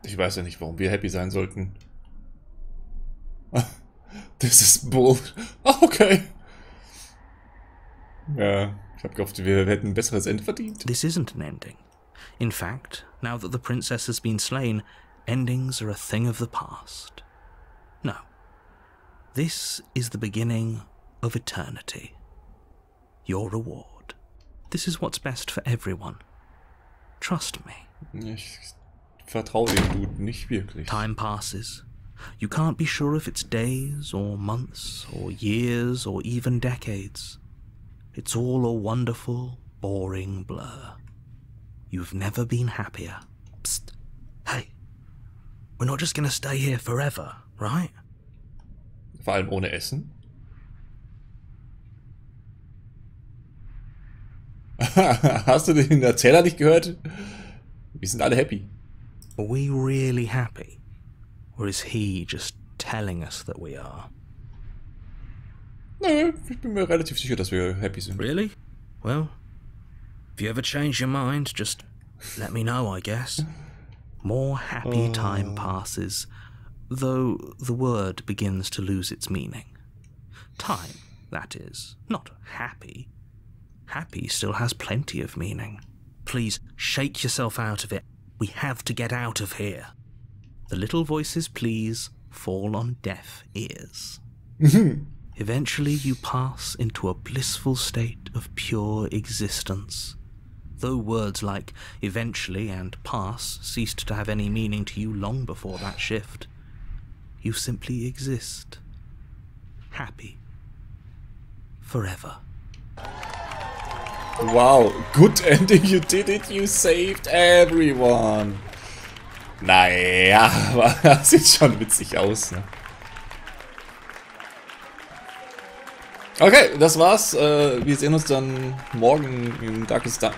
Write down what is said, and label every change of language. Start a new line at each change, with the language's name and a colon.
German: Ich weiß ja nicht, warum wir happy sein sollten. Das ist Bull. Okay. Ja, ich habe gehofft, wir hätten ein besseres Ende verdient.
English: This isn't an ending. In fact, now that the princess has been slain, endings are a thing of the past. No. This is the beginning of eternity. Your reward. This is what's best for everyone. Trust me.
German: Ich vertraue dem Dude nicht wirklich.
English: Time passes. You can't be sure if it's days or months or years or even decades. It's all a wonderful, boring blur. You've never been happier. Psst. Hey. We're not just gonna stay here forever, right?
German: Vor allem ohne Essen. Hast du den Erzähler nicht gehört? Wir sind alle happy.
English: Are we really happy? Or is he just telling us that we are?
German: Nö, ich bin mir relativ sicher, dass wir happy sind.
English: Really? Well, if you ever change your mind, just let me know, I guess. More happy time passes, though the word begins to lose its meaning. Time, that is, not happy. Happy still has plenty of meaning. Please, shake yourself out of it. We have to get out of here. The little voices, please, fall on deaf ears. Eventually you pass into a blissful state of pure existence. Though words like eventually and pass ceased to have any meaning to you long before that shift, you simply exist. Happy. Forever. Wow, good ending, you did it, you saved everyone.
German: Naja, aber das sieht schon witzig aus, ne? Okay, das war's. Wir sehen uns dann morgen im Darkest Dark.